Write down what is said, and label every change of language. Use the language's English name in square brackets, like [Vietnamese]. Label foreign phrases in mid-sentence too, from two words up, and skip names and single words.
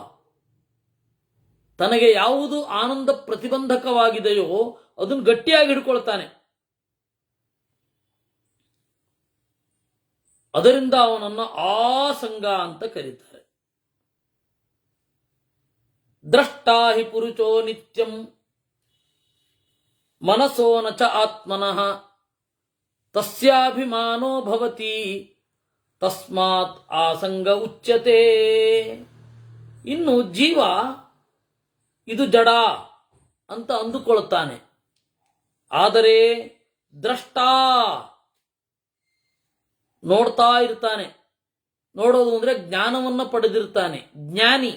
[Kannada] ತನಗೆ ಯಾವುದು ಆನಂದ ಪ್ರತಿಬಂಧಕವಾಗಿದೆಯೋ ಅದನ್ನು ಗಟ್ಟಿಯಾಗಿ ಹಿಡ್ಕೊಳ್ತಾನೆ. ಅದರಿಂದ ಅವನನ್ನು ಆಸಂಗ ಅಂತ ಕರೀತಾರೆ. [Sanskrit] ದ್ರಷ್ಟಾ ಹಿ ಪುರುಷೋ ನಿತ್ಯಂ ಮನಸೋ ನ ಚ ಆತ್ಮನಃ ತಸ್ಯಾಭಿಮಾನೋ ಭವತಿ ತಸ್ಮಾತ್ ಆಸಂಗ ಉಚ್ಯತೆ. [Kannada] ಇನ್ನು ಜೀವ ಇದು ಜಡ ಅಂತ ಅಂದುಕೊಳ್ತಾನೆ. ಆದರೆ ದ್ರಷ್ಟಾ ನೋಡ್ತಾ ಇರ್ತಾನೆ. ನೋಡೋದು ಅಂದ್ರೆ ಜ್ಞಾನವನ್ನು ಪಡೆದಿರ್ತಾನೆ, ಜ್ಞಾನಿ.